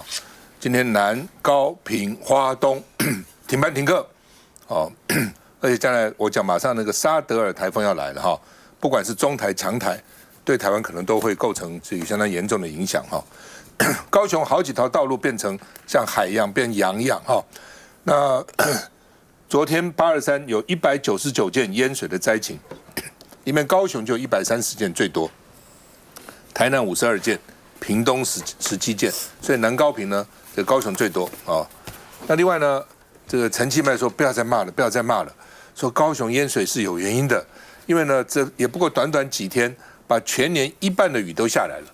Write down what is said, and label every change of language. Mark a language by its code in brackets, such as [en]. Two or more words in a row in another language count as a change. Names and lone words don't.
[zh] 今天南高屏花東停班停課哦，而且將來我講馬上那個沙德爾台風要來了哈。不管是中台、強台，對台灣可能都會構成這個相當嚴重的影響哈。高雄好幾條道路變成像海一樣變洋一樣哈。那昨天823有199件淹水的災情，裡面高雄就130件最多，台南52件， 屏東時基建，所以南高屏呢，這高雄最多啊。那另外呢，這個陳其邁說不要再罵了，不要再罵了，說高雄淹水是有原因的，因為呢，這也不過短短幾天，把全年一半的雨都下来了。